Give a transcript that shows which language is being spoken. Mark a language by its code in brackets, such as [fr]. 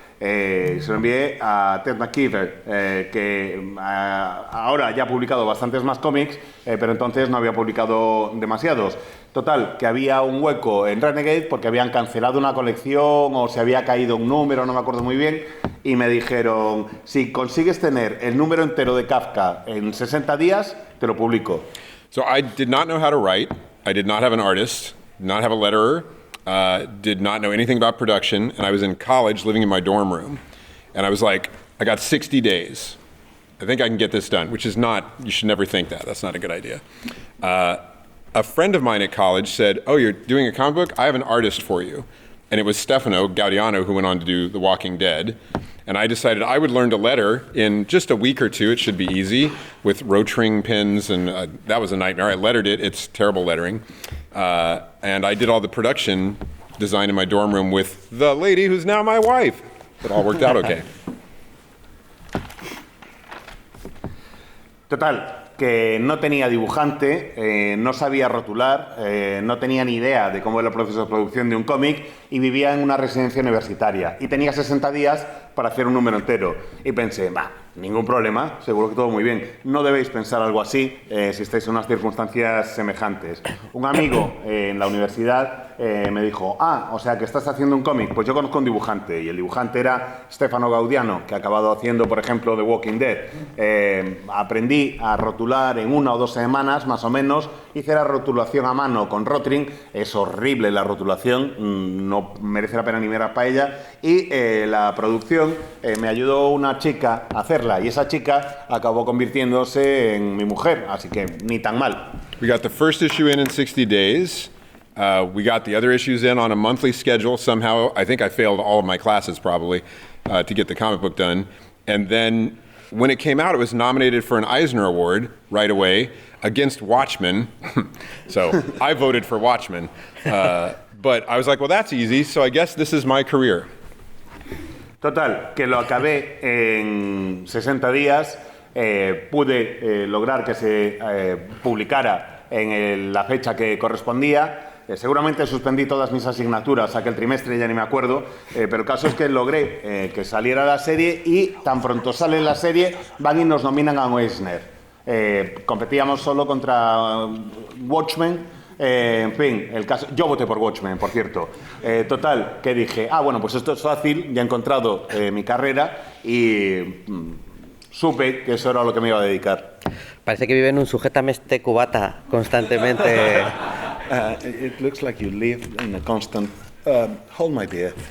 [es] Se lo envié a Ted McKeever, que ahora ya ha publicado bastantes más cómics, pero entonces no había publicado demasiados. Total, que había un hueco en Renegade porque habían cancelado una colección o se había caído un número, no me acuerdo muy bien, y me dijeron, si consigues tener el número entero de Kafka en 60 días, te lo publico. [en] So I did not know how to write. I did not have an artist, did not have a letterer, did not know anything about production, and I was in college living in my dorm room. And I was like, I got 60 days. I think I can get this done, which is not, you should never think that. That's not a good idea. A friend of mine at college said, oh, you're doing a comic book? I have an artist for you. And it was Stefano Gaudiano, who went on to do The Walking Dead. And I decided I would learn to letter in just a week or two. It should be easy with Rotring pens, and that was a nightmare. I lettered it. It's terrible lettering. And I did all the production design in my dorm room with the lady who's now my wife. It all worked out okay. [es] Total, que no tenía dibujante, no sabía rotular, no tenía ni idea de cómo era el proceso de producción de un cómic y vivía en una residencia universitaria. Y tenía 60 días para hacer un número entero. Y pensé, ningún problema, seguro que todo muy bien. No debéis pensar algo así si estáis en unas circunstancias semejantes. Un amigo en la universidad me dijo, o sea que estás haciendo un cómic. Pues yo conozco un dibujante, y el dibujante era Stefano Gaudiano, que ha acabado haciendo, por ejemplo, The Walking Dead. Aprendí a rotular en 1 o 2 semanas, más o menos. Hice la rotulación a mano con Rotring. Es horrible la rotulación, no merece la pena ni mirar para ella. Y la producción me ayudó una chica a hacerla, y esa chica acabó convirtiéndose en mi mujer, así que ni tan mal. [en] We got the first issue in 60 days. We got the other issues in on a monthly schedule. Somehow, I think I failed all of my classes probably to get the comic book done. And then when it came out, it was nominated for an Eisner Award right away against Watchmen. So I voted for Watchmen. But I was like, well, that's easy, so I guess this is my career. [es] Total, que lo acabé en 60 días, pude lograr que se publicara en la fecha que correspondía. Seguramente suspendí todas mis asignaturas aquel trimestre, ya ni me acuerdo, pero el caso es que logré que saliera la serie, y tan pronto sale la serie van y nos nominan a un Eisner. Competíamos solo contra Watchmen. En fin, el caso, yo voté por Watchmen, por cierto. Total, que dije, bueno, pues esto es fácil, ya he encontrado mi carrera y supe que eso era a lo que me iba a dedicar. Parece que vive en un sujétame este cubata constantemente. [en] It looks like you live in a constant hold my beer.